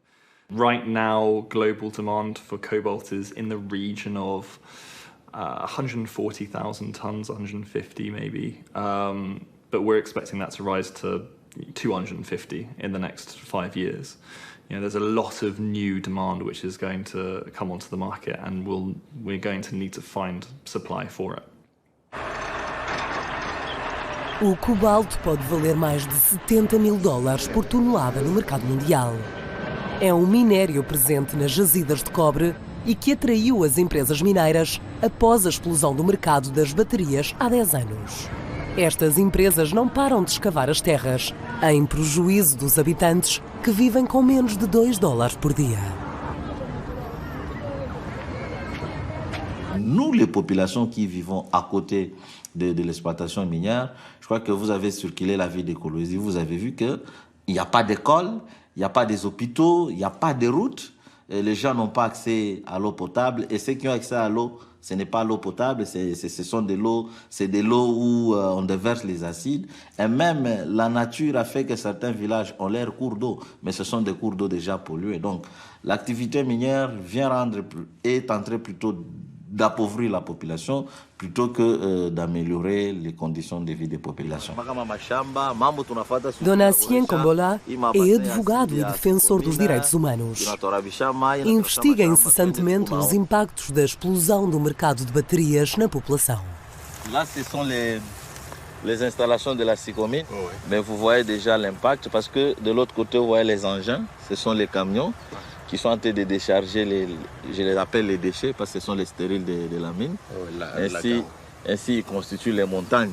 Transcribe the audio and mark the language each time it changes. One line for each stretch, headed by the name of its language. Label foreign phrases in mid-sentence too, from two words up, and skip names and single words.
English: Right now, global demand for cobalt is in the region of 140,000 tons, 150 maybe, but we're expecting that to rise to 250 in the next 5 years. You know, there's a lot of new demand which is going to come onto the market, and we're going to need to find supply for it.
Portuguese: O cobalto pode valer mais de $70 mil por tonelada no mercado mundial. É um minério presente nas jazidas de cobre e que atraiu as empresas mineiras após a explosão do mercado das baterias há 10 anos. Estas empresas não param de escavar as terras, em prejuízo dos habitantes que vivem com menos de $2 por dia.
French: Nous, les populations qui vivons à côté de l'exploitation minière, je crois que vous avez circulé la ville de Kolwezi, vous avez vu qu'il n'y a pas d'école, il n'y a pas des hôpitaux, il n'y a pas de routes, les gens n'ont pas accès à l'eau potable, et ceux qui ont accès à l'eau, ce n'est pas l'eau potable, c'est de l'eau où on déverse les acides. Et même la nature a fait que certains villages ont leurs cours d'eau, mais ce sont des cours d'eau déjà pollués. Donc l'activité minière est en train plutôt d'appauvrir la population plutôt que d'améliorer les conditions de vie des populations.
Portuguese: Dona Cien Kombola é advogado e defensor dos direitos humanos. Investiga incessantemente os impactos da explosão do mercado de baterias na população.
French: Là, ce sont les installations de la Sicomine, mais vous voyez déjà l'impact parce que de l'autre côté, vous voyez les engins, ce sont les camions qui sont en train de décharger, je les appelle les déchets parce que ce sont les stériles de la mine. Ainsi, ils constituent les montagnes.